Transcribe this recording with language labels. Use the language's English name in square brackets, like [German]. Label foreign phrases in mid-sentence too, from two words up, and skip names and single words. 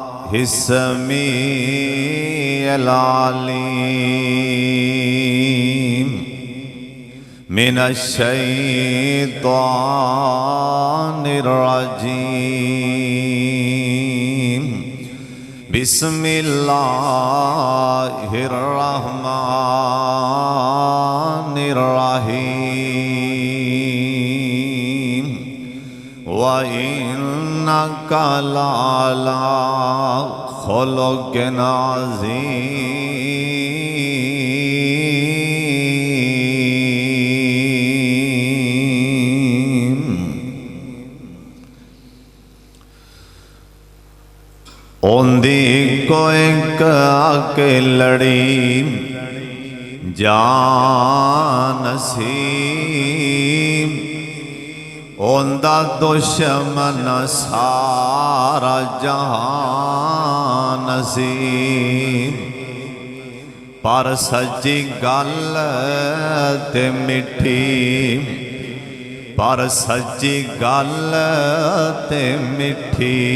[Arabic] السمیع العلیم من الشیطان الرجیم بسم اللہ الرحمن الرحیم وَإِنَّكَ لَعَلَىٰ خُلُقٍ عَظِيمٍ [Saraiki] اوندی کو ایک اکیلڑی جان نصیب اوندا دشمن سارا جہان نصیب پر سچی گل تے مٹھی پر سچی گل تے مٹھی